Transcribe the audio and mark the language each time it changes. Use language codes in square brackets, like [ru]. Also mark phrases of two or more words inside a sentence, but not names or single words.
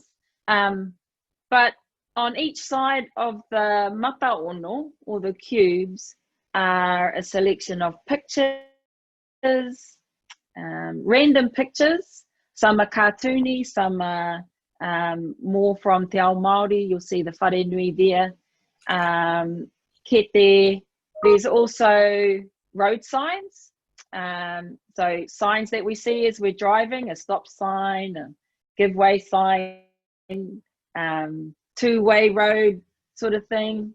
[en] But on each side of the [mi] mata ono, [en] or the cubes, are a selection of pictures, random pictures. Some are cartoony, some are more from [mi] Te Ao Māori, [en] you'll see the [mi] whare nui [en] there. Kete, there's also road signs. So signs that we see as we're driving, a stop sign, a give way sign, two-way road sort of thing.